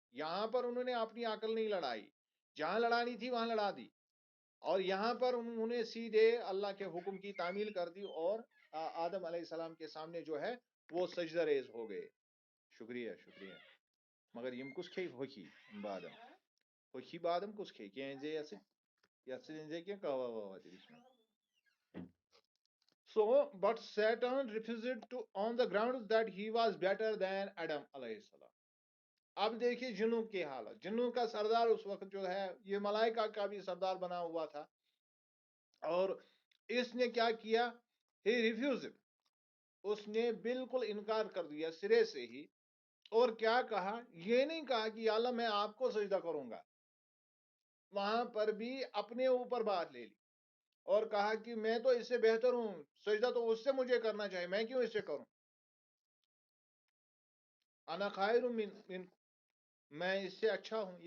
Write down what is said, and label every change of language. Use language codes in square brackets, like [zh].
[ur] یہاں پر انہوں نے اپنی عقل نہیں لڑائی، جہاں لڑانی تھی وہاں لڑا دی، اور یہاں پر انہوں نے سیدھے اللہ کے حکم کی تعمیل کر دی اور آدم علیہ السلام کے سامنے جو ہے وہ سجدہ ریز ہو گئے. شکریہ شکریہ. مگر یم کس کھے ہوکی بادم ہوکی بادم کس کھے کینزے یس کیا کہوا ووا اس میں. [en] So, but Satan refused to on the grounds that he was better than Adam علیہ السلام. [ur] اب دیکھیے جنوں کی حالت، جنوں کا سردار اس وقت جو ہے یہ ملائکہ کا بھی سردار بنا ہوا تھا، اور اس نے کیا کیا، [en] he refused، [ur] اس نے بالکل انکار کر دیا سرے سے ہی. اور کیا کہا، یہ نہیں کہا کہ یا اللہ میں آپ کو سجدہ کروں گا، وہاں پر بھی اپنے اوپر بات لے لی اور کہا کہ میں تو اس سے بہتر ہوں، سجدہ تو اس سے مجھے کرنا چاہیے، میں کیوں اس سے کروں، [ar] انا خیر من [ur] میں اس سے اچھا ہوں.